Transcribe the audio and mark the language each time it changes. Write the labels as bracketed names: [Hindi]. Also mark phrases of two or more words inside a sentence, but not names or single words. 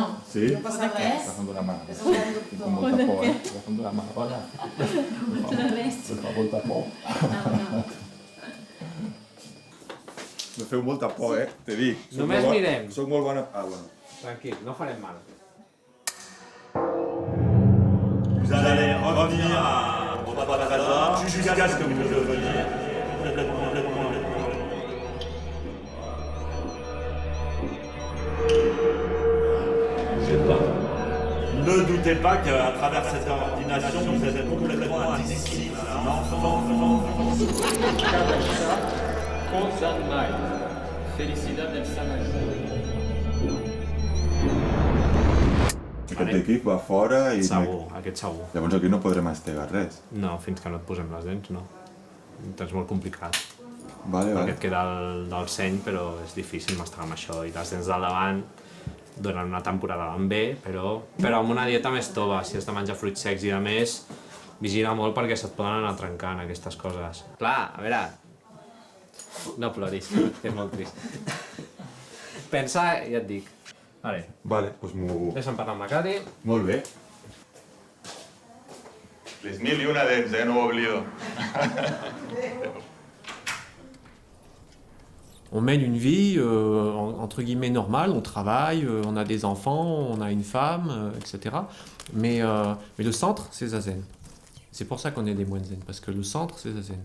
[Catalan] Sí? No passa res. Agafa'm d'una mà. És un bon Tinc molta por, Agafa'm d'una mà. Hola. No passa res. Em fa molta por. No. Me feu molta por, te dic. Només mirem. Soc molt bona... Ah, bueno. Tranquil, no farem mal. [French] Vous allez revenir au trésor jusqu'à ce que vous deveniez complètement. Ne doutez pas qu'à travers cette ordination, vous êtes complètement un disciple, un enfant. San Mai. Felicidad del San [Catalan] Aquest equip va fora i... Segur, aquest segur. Llavors aquí no podrem mastegar res. No, fins que no et posem les dents, no. És molt complicat. Vale, Perquè vale. et queda el seny, però és difícil mastegar amb això. I les dents del davant durant una temporada van bé, però amb una dieta més tova, si has de menjar fruits secs i de més, vigila molt perquè se't poden anar trencant aquestes coses. Clar, a veure, no ploris, que és molt trist. Pensa, ja et dic. Vale, doncs m'ho... Deixa'm parlar amb la Cati. Molt bé. Les 1001 dents, no ho oblido. [French] On mène une vie entre guillemets normale, on travaille, on a des enfants, on a une femme, etc. Mais le centre, c'est Zazen. C'est pour ça qu'on est des moines zen, parce que le centre, c'est Zazen.